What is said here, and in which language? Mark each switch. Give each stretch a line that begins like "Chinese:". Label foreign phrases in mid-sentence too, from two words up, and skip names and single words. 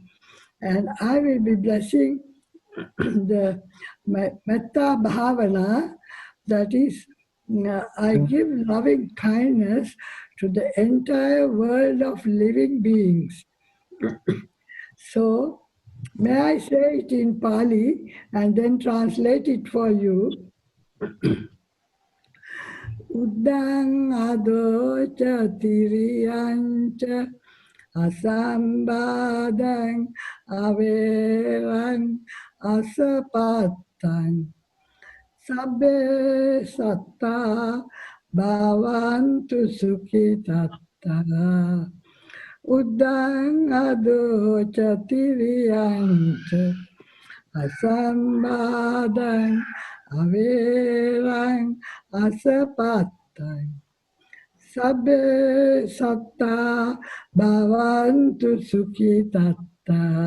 English: And I will be blessing the Metta Bhavana, that is, I give loving kindness to the entire world of living beings. So, may I say it in Pali and then translate it for you?
Pali: Uddang adocha tiriyancha asambadang averan asapatang sabbe satta bhavantu sukhitatta uddang adocha tiriyancha asambadang averang asapatang sabbe satta bhavantu sukhitatta